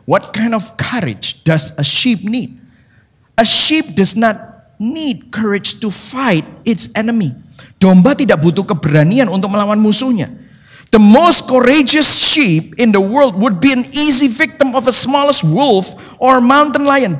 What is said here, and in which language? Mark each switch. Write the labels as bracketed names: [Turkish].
[English] What kind of courage does a sheep need? A sheep does not need courage to fight its enemy. [Indonesian] Domba tidak butuh keberanian untuk melawan musuhnya. [English] The most courageous sheep in the world would be an easy victim of a smallest wolf or mountain lion.